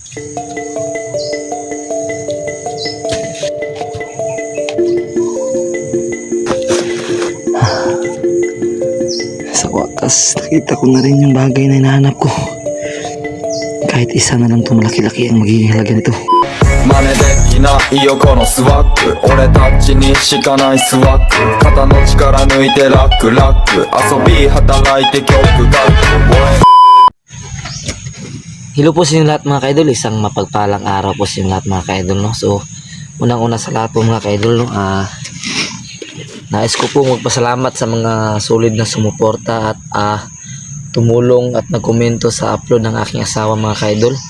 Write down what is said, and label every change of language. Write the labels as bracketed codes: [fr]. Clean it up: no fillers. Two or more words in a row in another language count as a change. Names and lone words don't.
[tl] Sa wakas, nakita ko na rin yung bagay na hinahanap ko. Kahit isa na lang ito, malaki-laki ang magiging halaga nito. [ja] 真似できないよこのスワッグ俺たちにしかないスワッグ肩の力抜いてラックラック遊び働いて曲が [tl] Hello po sa inyo lahat mga kaidol, isang mapagpalang araw po sa inyo lahat mga kaidol, no? So, unang-una sa lahat po mga kaidol, no? Nais ko po magpasalamat sa mga solid na sumuporta at tumulong at nagkomento sa upload ng aking asawa mga kaidol.